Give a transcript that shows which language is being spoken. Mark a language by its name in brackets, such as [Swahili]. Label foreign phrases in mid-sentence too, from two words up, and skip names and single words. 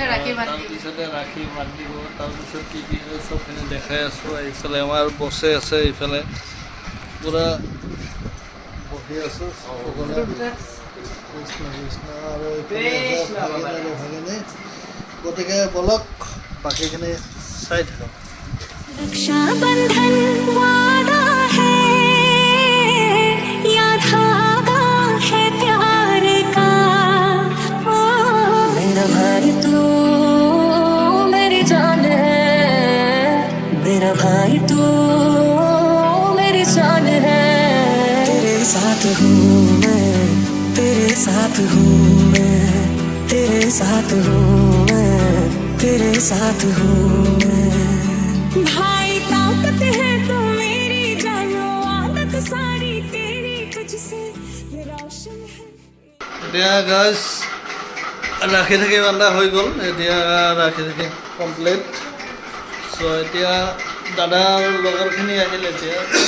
[Assamese] ৰাখি বান্ধিব। তাৰপিছত কি হয় চবখিনি দেখাই আছোঁ। এইফালে আমাৰ বছে আছে, এইফালে পূৰা বহি আছোঁ কৃষ্ণ আৰু ভাগিনী। গতিকে বলক বাকীখিনি চাই থাকক। [Hindi] रक्षाबंधन वादा है या धागा है प्यार का, ओ मेरा भाई तू मेरी जान है, मेरा भाई तू मेरी जान है। तेरे साथ हूँ मैं, तेरे साथ हूँ मैं, तेरे साथ हूँ मैं, तेरे साथ हूँ मैं। भाई ताकत है तू मेरी जानो, आदत सारी तेरी तुझसे रोशन है। [Assamese] এতিয়া গাইজ ৰাখি থাকি বান্ধা হৈ গ'ল এতিয়া ৰাখি থাকি [English] complete so' [Assamese] এতিয়া দাদাৰ লগৰখিনি আহিল এতিয়া